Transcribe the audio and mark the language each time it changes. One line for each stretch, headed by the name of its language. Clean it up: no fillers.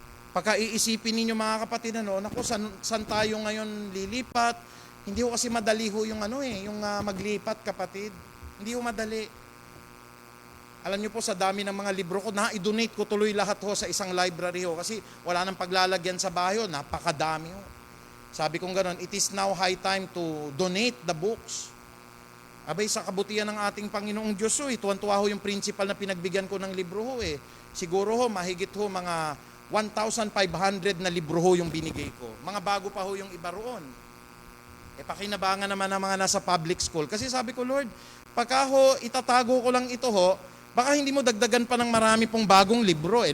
Filipino: Pagka iisipin ninyo mga kapatid, naku, saan tayo ngayon lilipat? Hindi ho kasi madali ho yung maglipat, kapatid. Hindi ho madali. Alam niyo po, sa dami ng mga libro ko, na-donate ko tuloy lahat ho sa isang library ho. Kasi wala nang paglalagyan sa bahay ho, napakadami ho. Sabi kong ganon,
English: it is now high time to donate the books.
Filipino: Abay, sa kabutihan ng ating Panginoong Diyos ho, tuwan-tuwa ho yung principal na pinagbigyan ko ng libro ho eh. Siguro ho, mahigit ho mga 1,500 na libro ho yung binigay ko. Mga bago pa ho yung iba roon. Pakinabangan naman ng mga nasa public school. Kasi sabi ko, Lord, pagka ho, itatago ko lang ito ho, baka hindi mo dagdagan pa ng marami pong bagong libro.